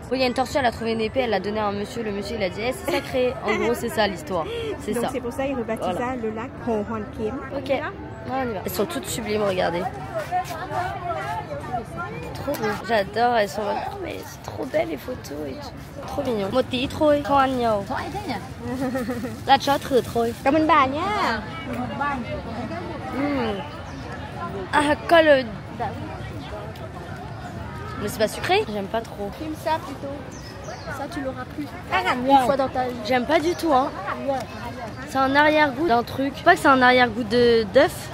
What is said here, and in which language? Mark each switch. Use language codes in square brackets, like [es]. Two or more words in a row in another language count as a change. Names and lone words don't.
[fr] Oui, il y a une tortue, elle a trouvé une épée, elle l'a donnée à un monsieur, le monsieur il a dit hey, c'est sacré. En gros, c'est ça l'histoire. C'est ça. Donc c'est pour ça qu'il rebaptisa le lac Ho Hoan Kiem. Ok, on y va. Elles sont toutes sublimes, regardez. Trop beau. J'adore, elles sont mais c'est trop belle les photos et tout. Trop mignon. [vi] Một tí thôi, không ăn nhiều. Là cho thử thôi. Cảm ơn bà nhá. [fr] Ah, colle. Mais c'est pas sucré? J'aime pas trop. Filme ça plutôt. Ça tu l'auras plus. Une fois dans ta vie. J'aime pas du tout hein. C'est un arrière-goût d'un truc. Je sais pas que c'est un arrière-goût d'œuf.